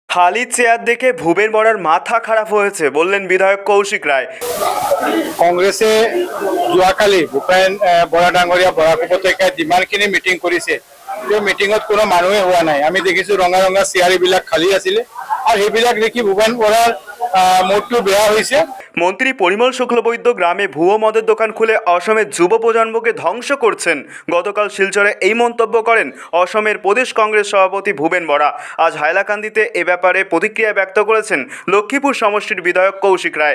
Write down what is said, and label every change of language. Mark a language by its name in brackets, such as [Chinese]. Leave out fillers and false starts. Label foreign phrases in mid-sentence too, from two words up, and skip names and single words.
[Bangla] খালি চেয়ার দেখে ভূপেন বরার মাথা খারাপ হয়েছে বললেন বিধায়ক কৌশিক রায়। [Assamese] কংগ্রেছে যোৱাকালি ভূপেন বৰা ডাঙৰীয়া বৰাক উপত্যকাত যিমানখিনি মিটিং কৰিছে সেই মিটিঙত কোনো মানুহে হোৱা নাই। আমি দেখিছোঁ ৰঙা ৰঙা চেয়াৰবিলাক খালী আছিলে আৰু সেইবিলাক দেখি ভূপেন বৰাৰ মুডটো বেয়া হয়েছে। [Bangla] মন্ত্রী পরিমল শুক্লবৈদ্য গ্রামে ভুয়ো মদের দোকান খুলে অসমের যুব প্রজন্মকে ধ্বংস করছেন। গতকাল শিলচরে এই মন্তব্য করেন অসমের প্রদেশ কংগ্রেস সভাপতি ভূপেন বরা। আজ হাইলাকান্দিতে এ ব্যাপারে প্রতিক্রিয়া ব্যক্ত করেছেন লক্ষ্মীপুর সমষ্টির বিধায়ক কৌশিক রায়।